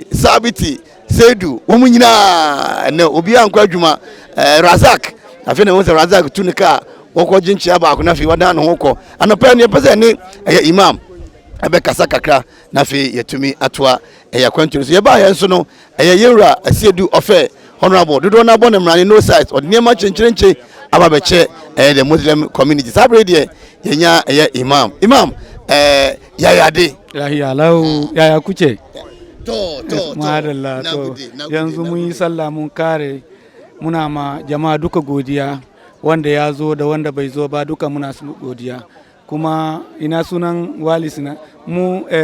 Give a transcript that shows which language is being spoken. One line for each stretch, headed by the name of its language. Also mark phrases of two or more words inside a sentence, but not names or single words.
Akan: sabiti sedu wɔn nyinaa ɛnɛ obi ankɔ adwuma razak afei na wɔn sɛ razak tu ne kaa wɔkɔ gyenkyia baako na afei wadan ne ho kɔ anɔpɛ ne yɛpɛ sɛ ne ɛyɛ imam ɛbɛkasa kakra na afei yɛtumi atoa ɛyɛ kwantu so yɛbaa yɛn so no ɛyɛ yɛwura asiedu ɔfɛ honorable dodo na bɔ ne mrane no site ɔde nneɛma kyenkyerenkye aba bɛkyɛ
English: the Muslim community
Akan: sabre deɛ yɛnya ɛyɛ imam yayade
Hausa: yaya kuce madalla to yanzu mun yi sallah mun kare muna ma jama'a duka godiya wanda ya zo da wanda bai zo ba duka muna su godiya kuma ina sunan walis na mu